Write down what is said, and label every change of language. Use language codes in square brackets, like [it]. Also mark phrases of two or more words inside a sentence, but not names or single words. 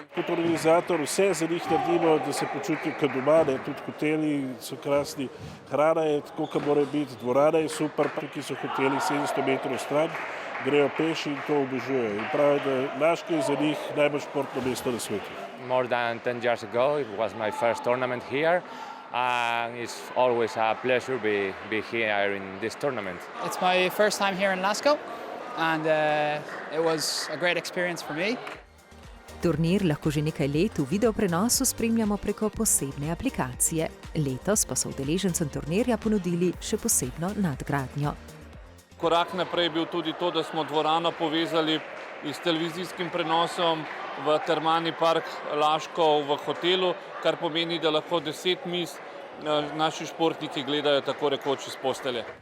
[sl] Kot organizator vse za njih naredimo, da se počutijo kot doma, tudi hoteli so krasni, hrana je tako, kot mora biti, dvorana je super, tukaj so hoteli 700 metrov stran, grejo peš in to obožujejo. In pravijo, da Laško je za njih najbolj športno mesto na svetu. [en] More than 10 years ago, it was my first tournament here. And it's always a pleasure to be here in this tournament. It's my first time here in Laško. And it was a great experience for me. [sl] Turnir lahko že nekaj let v videoprenosu spremljamo preko posebne aplikacije. Letos pa so udeležencem turnirja ponudili še posebno nadgradnjo. Korak naprej je bil tudi to, da smo dvorano povezali s televizijskim prenosom v Termani park Laško v hotelu, kar pomeni, da lahko 10 miz naši športniki gledajo tako rekoč iz postelje.